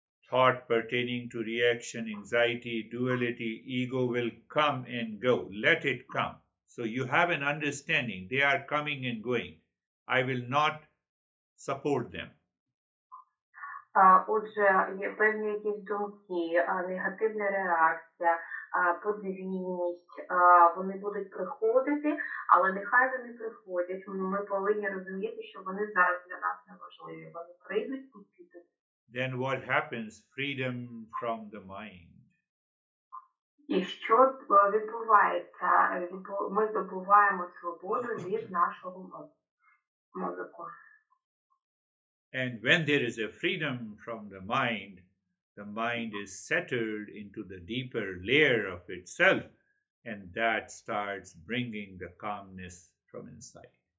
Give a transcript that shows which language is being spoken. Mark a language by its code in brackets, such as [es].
[en] Thought pertaining to reaction, anxiety, duality, ego will come and go. Let it come. So you have an understanding. They are coming and going. I will not support them. [uk] Отже, є певні якісь думки, негативна реакція, подвійність, вони будуть приходити, але нехай вони приходять. Ми повинні розуміти, що вони зараз для нас не важливі. Вони прийдуть і підуть. [en] Then what happens? Freedom from the mind. [uk] І що відбувається? Ми здобуваємо свободу від нашого мозку. [en] And when there is a freedom from the mind is settled into the deeper layer of itself, and that starts bringing the calmness from inside.